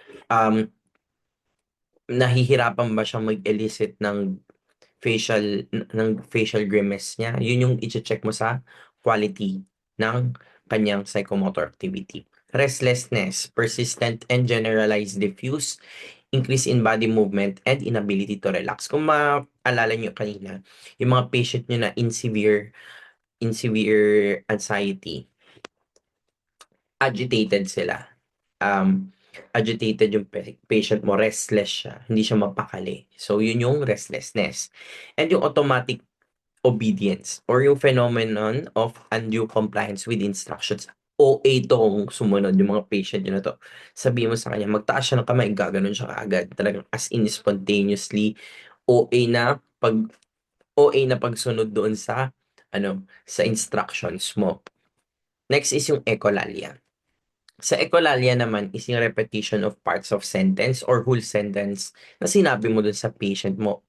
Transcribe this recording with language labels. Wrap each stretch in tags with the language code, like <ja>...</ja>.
<tl>Um Nahihirapan ba siyang mag-elicit ng</tl> <en>facial grimace</en> <tl>niya? Yun yung iche-check mo sa quality ng kanyang</tl> <en>psychomotor activity. Restlessness, persistent and generalized diffuse, increase in body movement and inability to relax.</en> <tl>Kung maalala niyo kanina, yung mga patient niyo na</tl> <en>in severe anxiety,</en> <tl>agitated sila. Um, Agitated yung patient mo, restless siya, hindi siya mapakali. So, yun yung</tl> <en>restlessness. And yung automatic obedience or yung phenomenon of undue compliance with instructions.</en> <tl>OA tong sumunod yung mga patient nyo na to. Sabihin mo sa kanya, magtaas siya ng kamay, gaganon siya kaagad. Talagang</tl> <en>as in spontaneously,</en> <tl>OA na pag OA na pagsunod doon sa sa instructions mo.</tl> <en>Next is yung echolalia.</en> <tl>Sa echolalia naman is yung</tl> <en>repetition of parts of sentence or whole sentence</en> <tl>na sinabi mo dun sa patient mo.</tl>